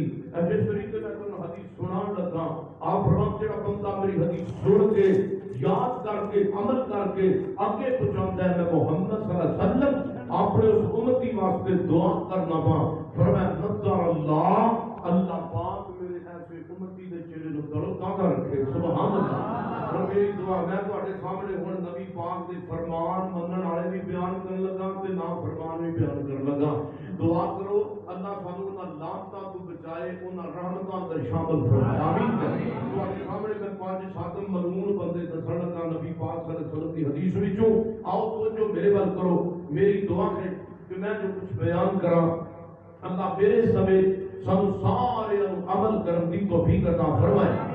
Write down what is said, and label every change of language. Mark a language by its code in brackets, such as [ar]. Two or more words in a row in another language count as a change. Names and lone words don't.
[pa] جس طریقے میں حدیث سنان لگا آپ فرماتے ہیں بندہ میری حدیث سن کے یاد کر کے عمل کر کے آگے پہنچاتا ہے میں محمد صلی اللہ علیہ وسلم اپنے اس امتی واسطے دعا کرنا پا فرمایا نظر اللہ پاک میرے ایسے امتی دے چہرے نو درو تازہ رکھے. سبحان اللہ. اور میری دعا میں تواڈے سامنے ہن نبی پاک دے فرمان منن والے بھی بیان کرن لگا تے نا فرمان بھی بیان کرن لگا. دعا کرو اللہ سانو انہاں لعنتاں تو بچائے انہاں رحمتاں تے شامل فرمائے آمین. تواڈے سامنے میں 5-7 ملعون بندے دسن لگا نبی پاک صلی اللہ علیہ وسلم دی حدیث وچوں. آؤ توجہ میرے ول کرو. میری دعا ہے کہ میں جو کچھ بیان کراں اللہ میرے سمیت سانو سارے عمل کرن دی توفیق عطا فرمائے.